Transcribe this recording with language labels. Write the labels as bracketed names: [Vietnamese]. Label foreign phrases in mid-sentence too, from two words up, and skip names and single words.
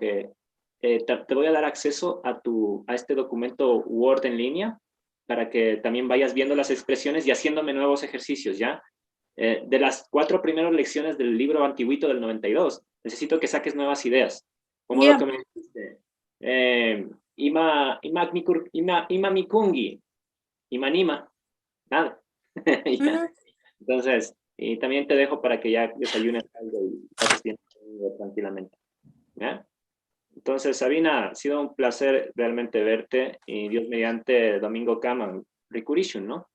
[Spanish] Que te voy a dar acceso a este documento Word en línea para que también vayas viendo las expresiones y haciéndome nuevos ejercicios, ¿ya? De las 4 primeras lecciones del libro antiguito del 92, necesito que saques nuevas ideas. Como lo que me dijiste. [Quechua] Ima mikungi. Imanima. [Spanish] Nada. Ya. Entonces, y también te dejo para que ya desayunes algo y pases tiempo tranquilamente. ¿Ya? Entonces, Sabina, ha sido un placer realmente verte y Dios mediante Domingo [Quechua] Kaman, Rikurishun, [Spanish] ¿no?